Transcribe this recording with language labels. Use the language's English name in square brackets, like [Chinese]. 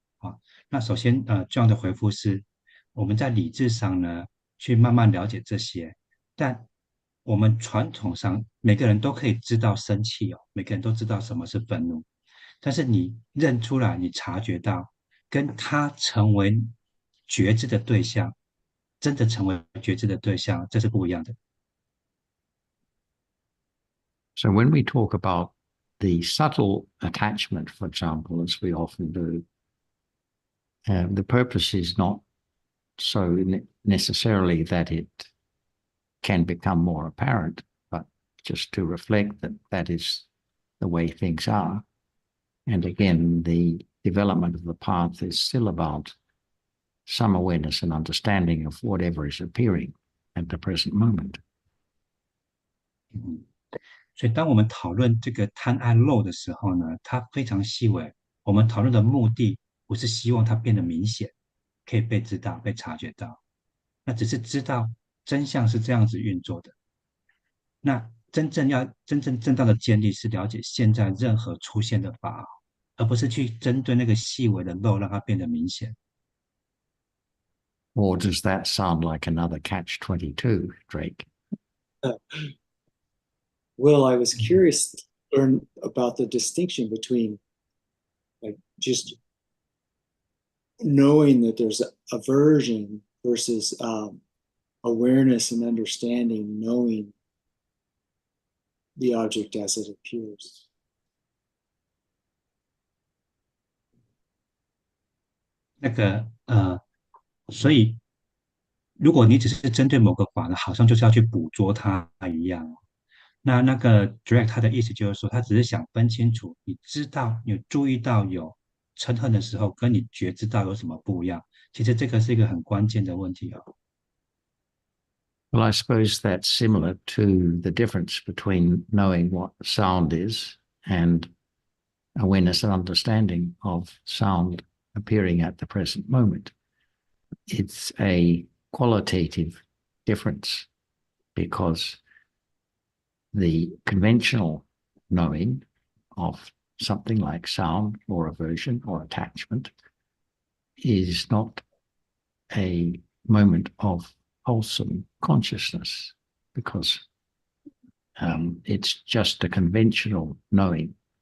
[Chinese] 啊，那首先这样的回复是，我们在理智上呢去慢慢了解这些，但我们传统上每个人都可以知道生气哦，每个人都知道什么是愤怒，但是你认出来，你察觉到，跟他成为觉知的对象，真的成为觉知的对象，这是不一样的。 [English] So when we talk about the subtle attachment, for example, as we often do, the purpose is not so necessarily that it can become more apparent, but just to reflect that that is the way things are. And again, the development of the path is still about some awareness and understanding of whatever is appearing at the present moment. [Chinese] 所以当我们讨论这个贪爱漏的时候呢，它非常细微。我们讨论的目的不是希望它变得明显，可以被知道、被察觉到，那只是知道真相是这样子运作的。那真正正道的建立是了解现在任何出现的法，而不是去针对那个细微的漏让它变得明显。 [English] Or does that sound like another catch-22, Drake? Well, I was curious to learn about the distinction between like just knowing that there's aversion versus awareness and understanding, knowing the object as it appears. [Chinese] 那个所以如果你只是针对某个法呢，好像就是要去捕捉它一样。那个 direct 他的意思就是说，他只是想分清楚，你知道你注意到有嗔恨的时候，跟你觉知到有什么不一样。其实这个是一个很关键的问题哦。 [English] Well, I suppose that's similar to the difference between knowing what sound is and awareness and understanding of sound appearing at the present moment. It's a qualitative difference because the conventional knowing of something like sound or aversion or attachment is not a moment of wholesome consciousness because it's just a conventional knowing.